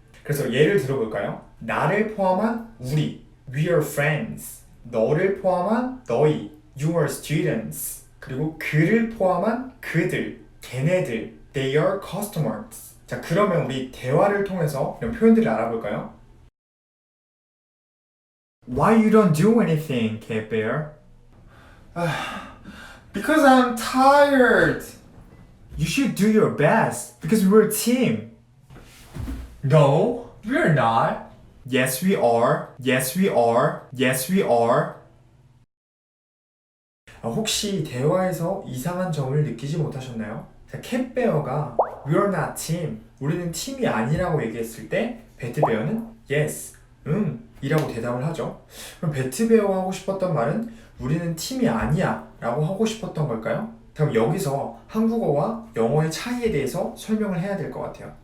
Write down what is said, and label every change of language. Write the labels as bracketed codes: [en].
[ko] 그래서 예를 들어볼까요? 나를 포함한 우리, [en] we are friends. [ko] 너를 포함한 너희, [en] you are students. [ko] 그리고 그를 포함한 그들, 걔네들, [en] they are customers. [ko] 자, 그러면 우리 대화를 통해서 이런 표현들을 알아볼까요? [en] Why you don't do anything, Cat Bear? Because I'm tired. You should do your best because we're a team. No. We're not. Yes, we are. Yes, we are. Yes, we are. [ko] 혹시 대화에서 이상한 점을 느끼지 못하셨나요? 자, 캣베어가 [en] We're not team. [ko] 우리는 팀이 아니라고 얘기했을 때 배트베어는 Yes, 이라고 대답을 하죠. 그럼 배트베어가 하고 싶었던 말은 우리는 팀이 아니야 라고 하고 싶었던 걸까요? 그럼 여기서 한국어와 영어의 차이에 대해서 설명을 해야 될 것 같아요.